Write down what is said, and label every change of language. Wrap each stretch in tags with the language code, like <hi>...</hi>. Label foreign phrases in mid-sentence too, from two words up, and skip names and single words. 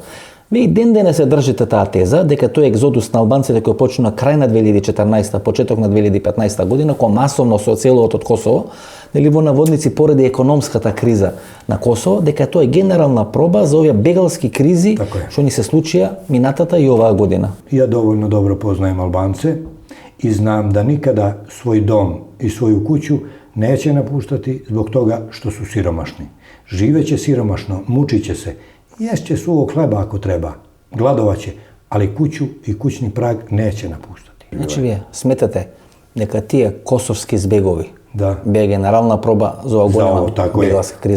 <mk>Вие и ден денес се држите таа теза дека тој екзодус на албанците кој почна крај на 2014, почеток на 2015 година, кој масовно се оцелува од Косово, нели во наводници поради економската криза на Косово, дека тоа е генерална проба за овие бегалски кризи што ни се случија минатата и оваа година.</mk> <sr>Ја доволно добро познаем Албанце и знам да никада свој дом и своју куќу neće napuštati zbog toga što su siromašni. Živeće siromašno, mučiće se, ješće suvog hleba ako treba, gladovaće, ali kuću i kućni prag neće napuštati. Znači vi smetate neka tije kosovski zbegovi bije generalna proba za ovu godinu bjegalska kriza.</sr>